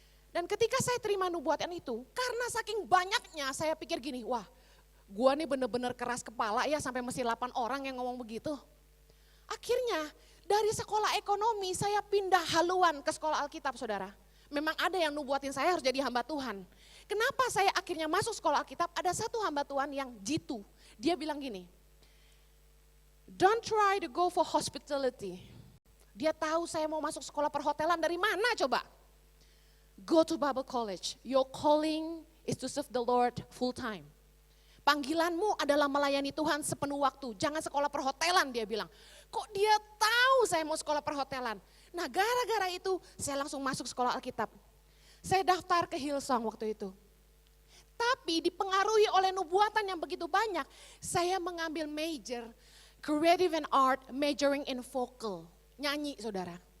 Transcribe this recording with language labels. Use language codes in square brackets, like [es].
[id] Dan ketika saya terima nubuatan itu, karena saking banyaknya saya pikir gini, wah gua nih bener-bener keras kepala ya sampai mesti 8 orang yang ngomong begitu. Akhirnya dari sekolah ekonomi saya pindah haluan ke sekolah Alkitab, saudara. Memang ada yang nubuatin saya harus jadi hamba Tuhan. Kenapa saya akhirnya masuk sekolah Alkitab? Ada satu hamba Tuhan yang jitu. Dia bilang gini, [en] don't try to go for hospitality. [id] Dia tahu saya mau masuk sekolah perhotelan dari mana coba? [en] Go to Bible College. Your calling is to serve the Lord full time. [id] Panggilanmu adalah melayani Tuhan sepenuh waktu. Jangan sekolah perhotelan, dia bilang. Kok dia tahu saya mau sekolah perhotelan? Nah, gara-gara itu saya langsung masuk sekolah Alkitab. Saya daftar ke Hillsong waktu itu. Tapi dipengaruhi oleh nubuatan yang begitu banyak, saya mengambil major Creative and Art, [en] majoring in vocal, [id] nyanyi, saudara.